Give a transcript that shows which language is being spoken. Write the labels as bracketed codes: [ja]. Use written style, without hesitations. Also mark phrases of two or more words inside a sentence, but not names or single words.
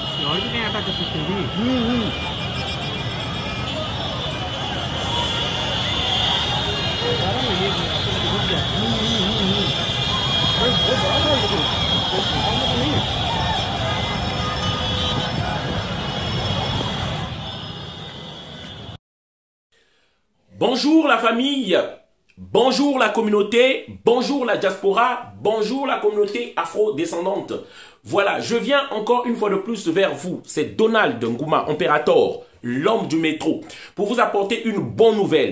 [id] itu kayak ada ke sini. Sekarang ini aku lagi kerja. Berapa itu? Kamu ini. [fr] Bonjour la famille, bonjour la communauté, bonjour la diaspora, bonjour la communauté afro-descendante. Voilà, je viens encore une fois de plus vers vous, c'est Donald Ngouma, Imperator, l'homme du métro, pour vous apporter une bonne nouvelle.